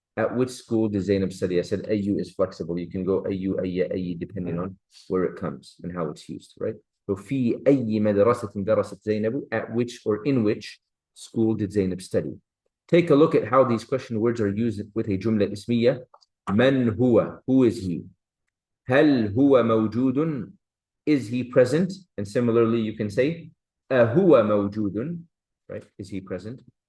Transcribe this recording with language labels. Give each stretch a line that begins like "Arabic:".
English: At which school did Zainab study? I said أي is flexible. You can go أي أي depending on where it comes and how it's used, right?
Arabic: So في أي مدرسة درست زينب?
English: At which or in which school did Zainab study? Take a look at how these question words are used with a jumla ismiya.
Arabic: Man huwa,
English: who is he?
Arabic: Hal huwa mawjudun,
English: is he present? And similarly, you can say,
Arabic: huwa mawjudun,
English: right? Is he present?